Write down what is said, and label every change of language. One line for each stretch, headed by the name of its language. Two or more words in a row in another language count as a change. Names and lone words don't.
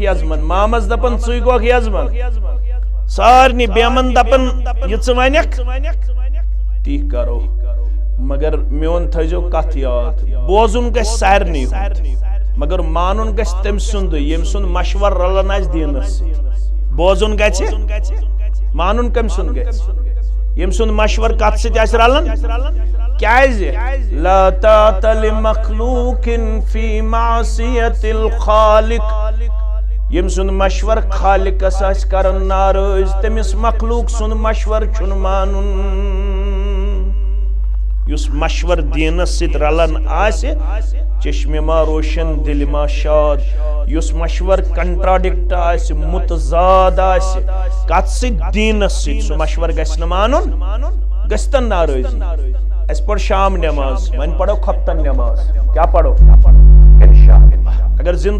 Kashmiri: یزمان مامس دپان ژٕے گوکھ یزمان سارنٕے بیمن دپان یہِ ژٕ ونکھ تی کرو مگر میون تھٲیزیو کتھ یاد بوزُن گژھِ سارنٕے ہُنٛد مگر مانُن گژھِ تٔمۍ سُنٛدٕے ییٚمہِ سُنٛد مشور رلان آسہِ دیٖنس سۭتۍ بوزُن گژھِ مانُن کٔمۍ سُنٛد گژھِ ییٚمہِ سُنٛد مشور کتھ سۭتۍ آسہِ رلان کیٛازِ
Arabic: لا طاعة لمخلوق فی معصیت الخالق
Kashmiri: ییٚمہِ سُنٛد مشور خالقس آسہِ کران ناراض تٔمِس مخلوق سُنٛد مشور چھُنہٕ مانُن یُس مشور دیٖنس سۭتۍ رلان آسہِ
Persian: چشمہِ ما روشن دِلہِ ما شاد
Kashmiri: یُس مشور کنٹراڈکٹ آسہِ متضاد آسہِ کتھ سۭتۍ دیٖنس سۭتۍ سُہ مشور گژھِ نہٕ مانُن گژھِ تن ناراضی اَسہِ پٔر شام نٮ۪ماز وۄنۍ پرو خۄفتن نٮ۪ماز کیٛاہ پرو انشاءاللہ اگر زِنٛدٕ